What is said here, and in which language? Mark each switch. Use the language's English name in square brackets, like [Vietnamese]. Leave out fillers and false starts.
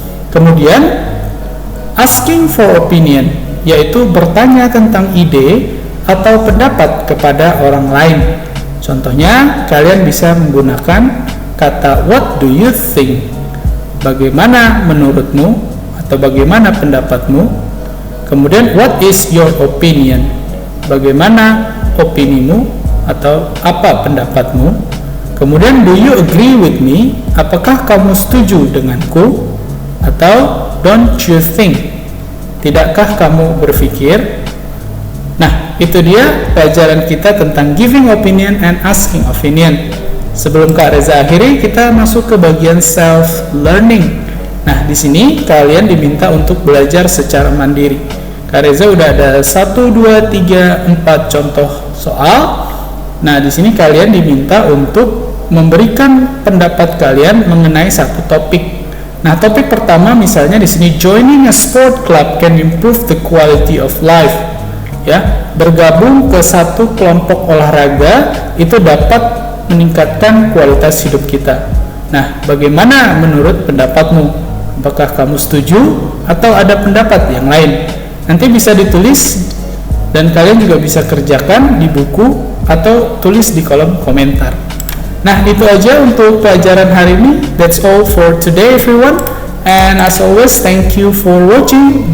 [Indonesian] Kemudian, [English] asking for opinion, [Indonesian] yaitu bertanya tentang ide atau pendapat kepada orang lain. Contohnya, kalian bisa menggunakan kata [English] what do you think? [Indonesian] Bagaimana menurutmu atau bagaimana pendapatmu? Kemudian [English] what is your opinion? [Indonesian] Bagaimana opinimu atau apa pendapatmu? Kemudian [English] do you agree with me? [Indonesian] Apakah kamu setuju denganku? Atau [English] don't you think? [Indonesian] Tidakkah kamu berpikir? Nah, itu dia pelajaran kita tentang [English] giving opinion and asking opinion. [Indonesian] Sebelum Kak Reza akhiri, kita masuk ke bagian [English] self learning. [Indonesian] Nah, di sini kalian diminta untuk belajar secara mandiri. Kak Reza udah ada 1, 2, 3, 4 contoh soal. Nah, di sini kalian diminta untuk memberikan pendapat kalian mengenai satu topik. Nah, topik pertama misalnya di sini [English] joining a sport club can improve the quality of life. [Indonesian] Ya, bergabung ke satu kelompok olahraga itu dapat meningkatkan kualitas hidup kita. Nah, bagaimana menurut pendapatmu? Apakah kamu setuju atau ada pendapat yang lain? Nanti bisa ditulis dan kalian juga bisa kerjakan di buku atau tulis di kolom komentar. Nah, itu aja untuk pelajaran hari ini. [English] That's all for today, everyone. And as always, thank you for watching.